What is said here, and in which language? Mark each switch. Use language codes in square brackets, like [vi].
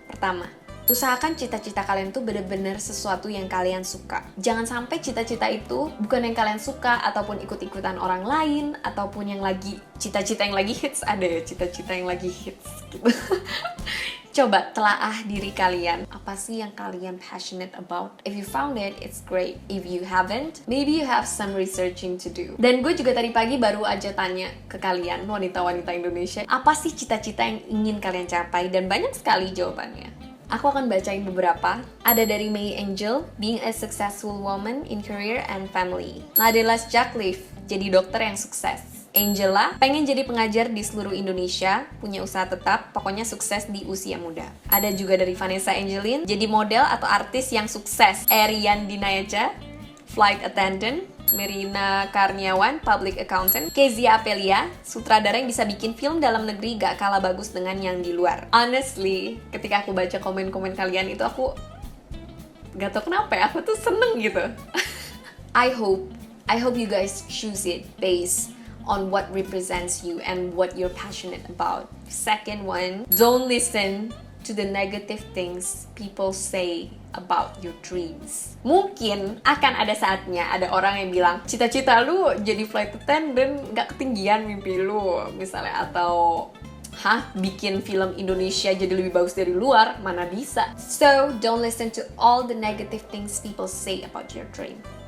[id] Pertama, usahakan cita-cita kalian tuh bener-bener sesuatu yang kalian suka. Jangan sampai cita-cita itu bukan yang kalian suka, ataupun ikut-ikutan orang lain, ataupun yang lagi cita-cita yang lagi hits. Ada ya cita-cita yang lagi hits gitu. Coba telaah diri kalian. Apa sih yang kalian [en] passionate about? If you found it, it's great. If you haven't, maybe you have some researching to do. [id] Dan gue juga tadi pagi baru aja tanya ke kalian, wanita-wanita Indonesia, apa sih cita-cita yang ingin kalian capai? Dan banyak sekali jawabannya. Aku akan bacain beberapa. Ada dari [en] May Angel, being a successful woman in career and family. [id] Nadella Jackliffe, jadi dokter yang sukses. Angela, pengen jadi pengajar di seluruh Indonesia, punya usaha tetap, pokoknya sukses di usia muda. Ada juga dari Vanessa Angelin, jadi model atau artis yang sukses. [en] Erian Dinayaja, flight attendant. Merina Karniawan, public accountant. [id] Kezia Apelia, sutradara yang bisa bikin film dalam negeri gak kalah bagus dengan yang di luar. Honestly, ketika aku baca komen-komen kalian itu, aku gak tau kenapa ya, aku tuh seneng gitu. [en] I hope you guys choose it based on what represents you and what you're passionate about. Second one, don't listen to the negative things people say about your dreams. [id] Mungkin akan ada saatnya ada orang yang bilang, cita-cita lu jadi flight attendant gak ketinggian mimpi lu, misalnya, atau bikin film Indonesia jadi lebih bagus dari luar, mana bisa. [en] So, don't listen to all the negative things people say about your dream.